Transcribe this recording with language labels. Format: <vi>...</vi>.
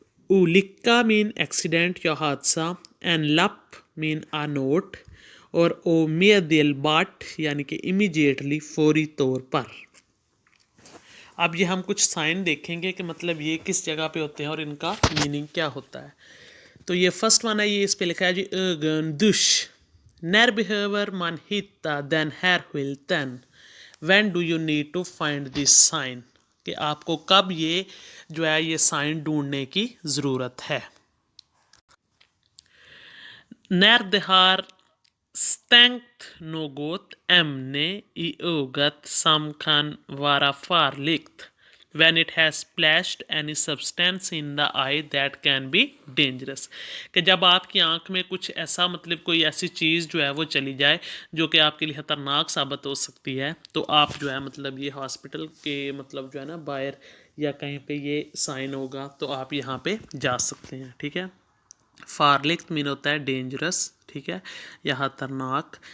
<hi>उलिक्का mean accident या हादसा। And लप मीन आ नोट। और ओमेदिलबाट यानी कि इमीडिएटली फौरी तौर पर। अब ये हम कुछ साइन देखेंगे कि मतलब ये किस जगह पे होते हैं और इनका मीनिंग क्या होता है। तो ये फर्स्ट वन है, ये इस पे लिखा है जी ögon dusch.</hi> <sv>När behöver man hitta den här skylten?</sv> <en>When do you need to find this sign?</en> <hi>कि आपको कब ये जो है ये साइन ढूंढने की ज़रूरत है।</hi> <sv>När det har stängt något ämne i ögat som kan vara farligt.</sv> <en>When it has splashed any substance in the eye that can be dangerous.</en> <hi>कि जब आपकी आंख में कुछ ऐसा मतलब कोई ऐसी चीज़ जो है वो चली जाए जो कि आपके लिए ख़तरनाक साबित हो सकती है, तो आप जो है मतलब ये हॉस्पिटल के मतलब जो है ना बाहर या कहीं पे ये साइन होगा तो आप यहाँ पे जा सकते हैं। ठीक है। फारलिक मीन होता है डेंजरस, ठीक है, या खतरनाक।</hi>